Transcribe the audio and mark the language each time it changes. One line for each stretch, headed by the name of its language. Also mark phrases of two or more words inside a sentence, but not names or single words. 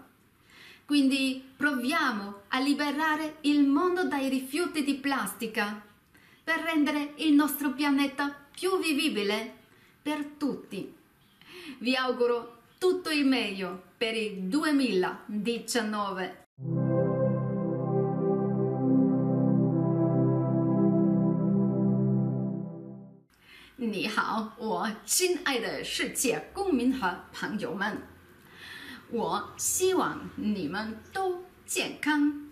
Italian: Quindi proviamo a liberare il mondo dai rifiuti di plastica per rendere il nostro pianeta più vivibile per tutti. Vi auguro tutto il meglio per il 2019.
Chinese: 你好，我亲爱的世界公民和朋友们，我希望你们都健康。